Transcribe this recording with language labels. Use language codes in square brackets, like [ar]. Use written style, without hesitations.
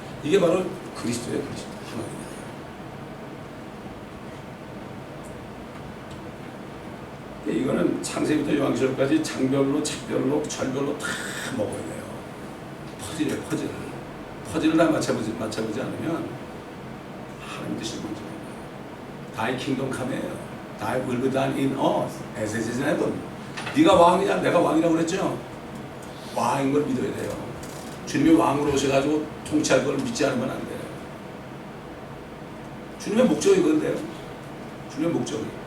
[ko] 이게 바로 그리스도예요. 그리스도 하나님이에요. 이거는 창세기부터 요한계시록까지 장별로, 책별로, 절별로 다 먹어야 돼요. 퍼즐이에요, 퍼즐. 퍼즐을 다 맞춰보지 않으면 하나님 뜻이 뭔지 몰라요. [en] Thy kingdom come이에요. Thy will be done in earth as it is in heaven. [ko] 네가 왕이냐, 내가 왕이라고 그랬죠? 왕인 걸 믿어야 돼요. 주님이 왕으로 오셔가지고 통치할 걸 믿지 않으면 안 돼요. 주님의 목적이 그건데요. 주님의 목적이.